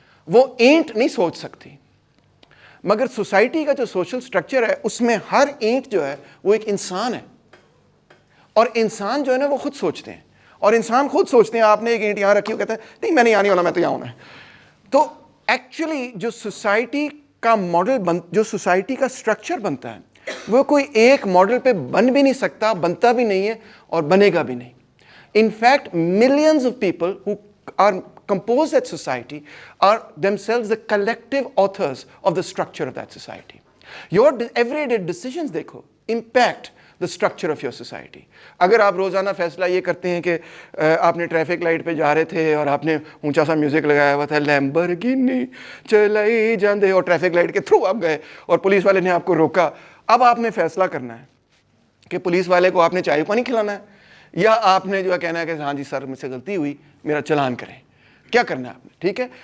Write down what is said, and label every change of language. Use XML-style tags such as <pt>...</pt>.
<ur>وہ اینٹ نہیں سوچ سکتی. مگر سوسائٹی کا جو سوشل سٹرکچر ہے اس میں ہر اینٹ جو ہے وہ ایک انسان ہے, اور انسان جو ہے نا وہ خود سوچتے ہیں, اور انسان خود سوچتے ہیں. آپ نے ایک اینٹ یہاں رکھی, وہ کہتا ہے نہیں میں نہیں آنے والا, میں تو یہاں ہونا ہے. تو ایکچولی جو سوسائٹی کا ماڈل جو سوسائٹی کا سٹرکچر بنتا ہے وہ کوئی ایک ماڈل پہ بن بھی نہیں سکتا, بنتا بھی نہیں ہے اور بنے گا بھی نہیں.</ur> <en>In fact, millions of people who are compose that society are themselves the collective authors of the structure of that society. Your everyday decisions دیکھو impact the structure of your society.</en> <ur>اگر آپ روزانہ فیصلہ یہ کرتے ہیں کہ آپ نے ٹریفک لائٹ پہ جا رہے تھے اور آپ نے اونچا سا میوزک لگایا ہوا تھا, لیمبرگینی چلائی جاندے, اور ٹریفک لائٹ کے تھرو آپ گئے اور پولیس والے نے آپ کو روکا. اب آپ نے فیصلہ کرنا ہے کہ پولیس والے کو آپ نے چائے پانی کھلانا ہے یا آپ نے جو ہے کہنا ہے کہ ہاں جی سر مجھ سے غلطی ہوئی, میرا چلان کریں. کیا کرنا ہے آپ نے, ٹھیک ہے.</ur>